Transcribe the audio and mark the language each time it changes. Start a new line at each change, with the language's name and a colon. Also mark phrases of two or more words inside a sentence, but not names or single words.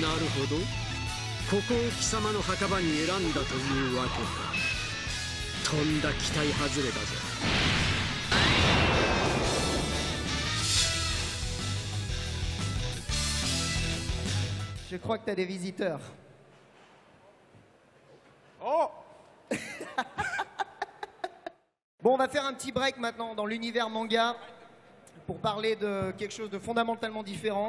Japanese: なるほど、ここを貴様の墓場に選んだというわけか。とんだ期待外れだぞ。
French: Je crois que tu as des visiteurs. Oh. Bon, on va faire un petit break maintenant dans l'univers manga pour parler de quelque chose de fondamentalement différent.